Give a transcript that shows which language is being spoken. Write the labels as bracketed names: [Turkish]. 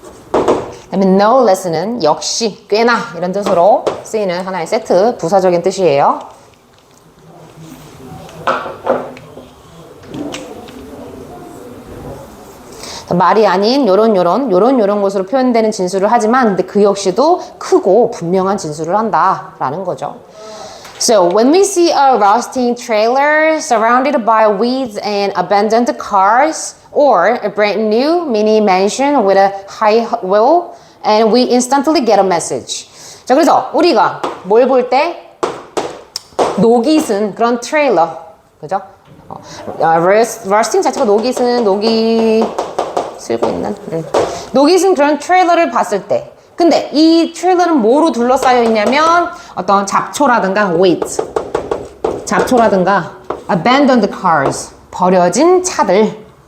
[Korean] 그다음에 no less는 역시, 꽤나 이런 뜻으로 쓰이는 하나의 세트, 부사적인 뜻이에요. 말이 아닌 요런 것으로 표현되는 진술을 하지만, 근데 그 역시도 크고 분명한 진술을 한다라는 거죠. [English] So, when we see a rusting trailer surrounded by weeds and abandoned cars, or a brand new mini mansion with a high wall, and we instantly get a message. [Korean] 자, 그래서 우리가 뭘 볼 때, 녹이 쓴 그런 트레일러, 그죠? rusting 자체가 녹이 쓸고 있는, 녹이 쓴 그런 트레일러를 봤을 때, 근데 이 트레일러는 뭐로 둘러싸여 있냐면, 어떤 잡초라든가 weeds, 잡초라든가 abandoned cars, 버려진 차들.